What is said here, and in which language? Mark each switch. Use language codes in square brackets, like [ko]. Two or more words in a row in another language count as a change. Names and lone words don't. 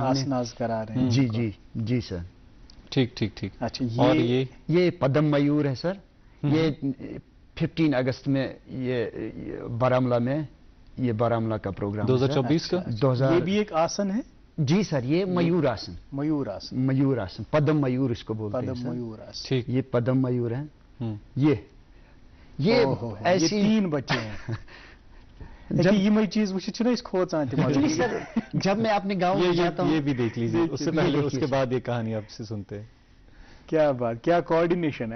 [ur] آسناز کرا رہے ہیں. جی سر. ٹھیک. اچھا اور یہ پدم میور ہے سر. یہ 15 اگست میں یہ بارامولہ میں یہ بارامولہ کا پروگرام 2024 کا. یہ بھی ایک آسن ہے؟ جی سر یہ میور آسن. میور آسن پدم میور اس کو بولتے ہیں. پدم میور آسن. ٹھیک. یہ پدم میور ہے. یہ ایسی 3 بچے ہیں. [ks] جب یہ چیز وچھت نا اس کھوچان [ur] جی سر جب میں اپنے گاؤں میں جاتا ہوں یہ بھی دیکھ لیجیے. اس سے پہلے اس کے بعد یہ کہانی آپ سے سنتے ہیں. کیا بات کیا کوآرڈینیشن ہے.